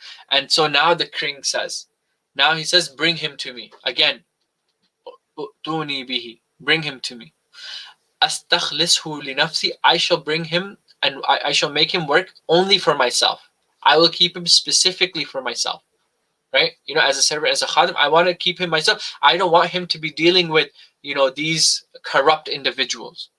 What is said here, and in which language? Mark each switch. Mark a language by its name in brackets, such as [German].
[English] And so now the king says, now he says, bring him to me. Again, [Arabic] ائْتُونِي بِهِ. [English] Bring him to me. [Arabic] أَسْتَخْلِصْهُ لِنَفْسِي. [English] I shall bring him and I shall make him work only for myself. I will keep him specifically for myself. Right? You know, as a servant, as a khadim, I want to keep him myself. I don't want him to be dealing with, these corrupt individuals.